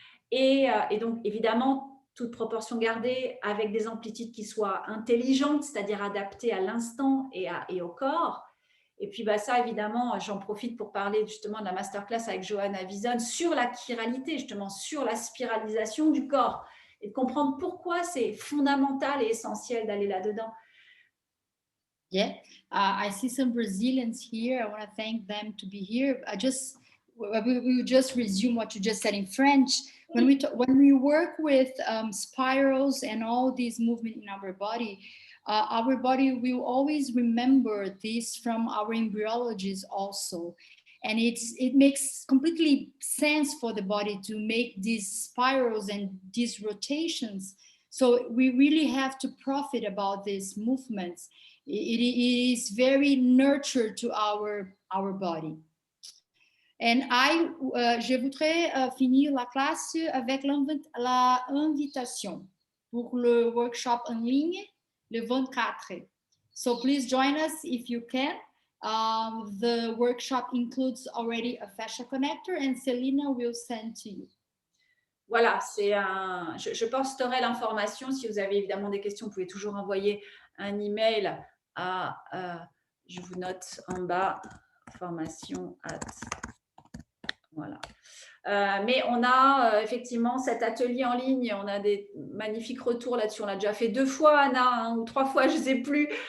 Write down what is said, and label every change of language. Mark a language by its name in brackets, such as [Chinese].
[French] Et donc, évidemment, toute proportion gardée, avec des amplitudes qui soient intelligentes, c'est-à-dire adaptées à l'instant et au corps. Et puis ça, évidemment, j'en profite pour parler justement de la masterclass avec Johanna Vison sur la chiralité, justement, sur la spiralisation du corps, et de comprendre pourquoi c'est fondamental et essentiel d'aller là-dedans. [English] Yeah, I see some Brazilians here. I want to thank them to be here. We will just resume what you just said in French. When we work with spirals and all these movement in our body will always remember this from our embryologies also. And it makes completely sense for the body to make these spirals and these rotations. So we really have to profit about these movements. It is very nurture to our body. [French] And je voudrais finir la classe avec l'invitation pour le workshop en ligne le 24. [English] So please join us if you can. The workshop includes already a fascia connector, and Selina will send to you. [French] Voilà, je posterai l'information. Si vous avez évidemment des questions, vous pouvez toujours envoyer un email à, je vous note en bas, formation at, voilà. Mais on a effectivement cet atelier en ligne, on a des magnifiques retours là-dessus. On l'a déjà fait 2 fois, Anna, hein, ou 3 fois, je ne sais plus.